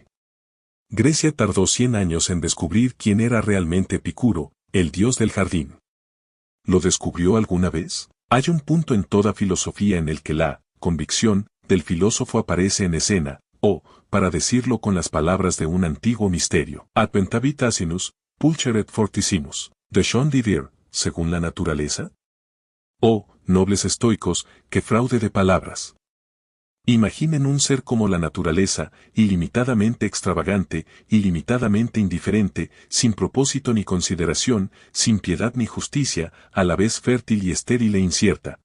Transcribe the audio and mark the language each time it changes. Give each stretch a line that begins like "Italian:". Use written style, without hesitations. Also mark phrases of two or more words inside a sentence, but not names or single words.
Spanish: Grecia tardó 100 años en descubrir quién era realmente Epicuro, el dios del jardín. ¿Lo descubrió alguna vez? Hay un punto en toda filosofía en el que la convicción del filósofo aparece en escena, o, para decirlo con las palabras de un antiguo misterio,
Latin: adventavit asinus, pulcheret fortissimus,
Spanish: de John Didier, según la naturaleza. Oh, nobles estoicos, qué fraude de palabras. Imaginen un ser como la naturaleza, ilimitadamente extravagante, ilimitadamente indiferente, sin propósito ni consideración, sin piedad ni justicia, a la vez fértil y estéril e incierta.